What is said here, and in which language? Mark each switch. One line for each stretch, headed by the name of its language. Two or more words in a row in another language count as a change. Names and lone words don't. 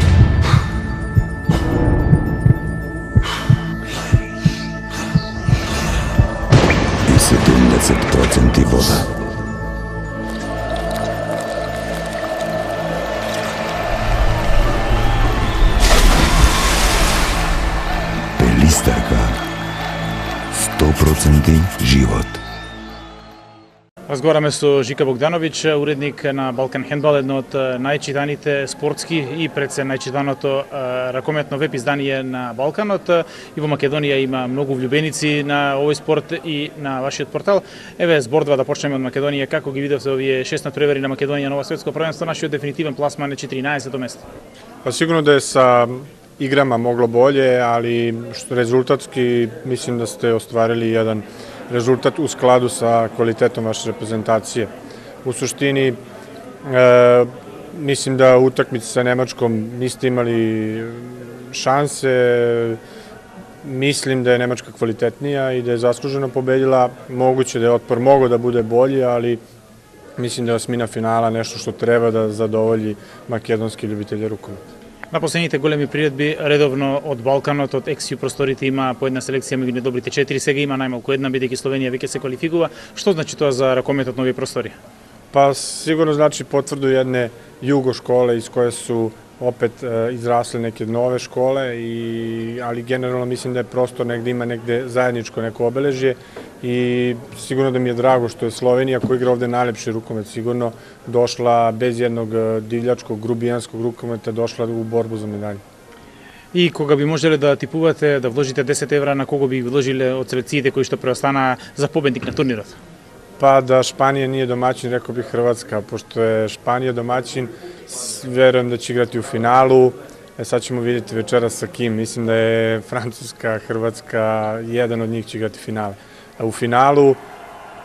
Macedonian: И 70% вода. Pelistarka. 100% живот. Разговараме со Жика Богдановиќ, уредник на Балкан Хендбал, едно од најчитаните спортски и пред се најчитаното ракометно веб издание на Балканот. И во Македонија има многу влюбеници на овој спорт и на вашиот портал. Еве збордва да почнеме од Македонија. Како ги видовте овие 6 натпревари на Македонија на ова светско првенство, нашиот дефинитивен пласман е 14-то место?
Serbian: Pa sigurno da je sa igrama moglo bolje, ali rezultatski mislim da ste ostvarili jedan rezultat u skladu sa kvalitetom vaše reprezentacije. U suštini, mislim da u utakmici sa Nemačkom niste imali šanse. Mislim da je Nemačka kvalitetnija i da je zasluženo pobedila. Moguće da je otpor mogao da bude bolji, ali mislim da je osmina finala nešto što treba da zadovolji makedonski ljubitelji rukometa.
Macedonian: На последните големи приредби редовно од Балканот, од ексију просториите има по една селекција меѓу недобрите 4, сега има најмалку една, бидејќи Словенија веќе се квалификува. Што значи тоа за ракометот на овие простори?
Serbian: Pa sigurno znači potvrdu jedne jugo škole iz koje su opet izrasle neke nove škole, ali generalno mislim da je prostor negde ima negde zajedničko neko obeležje i sigurno da mi je drago što je Slovenija, koja igra ovde najlepši rukomet, sigurno došla bez jednog divljačkog, grubijanskog rukometa, došla u borbu za medalje.
Macedonian: И кога би можеле да типувате, да вложите 10 евра, на кого би вложиле од селекциите кои што преостанаа за победник на турнирот?
Serbian: Pa da Španija nije domaćin, rekao bih Hrvatska, pošto je Španija domaćin, verujem da će igrati u finalu. Sad ćemo vidjeti večeras sa kim. Mislim da je Francuska, Hrvatska, jedan od njih će igrati finale. A u finalu vidjet ćemo.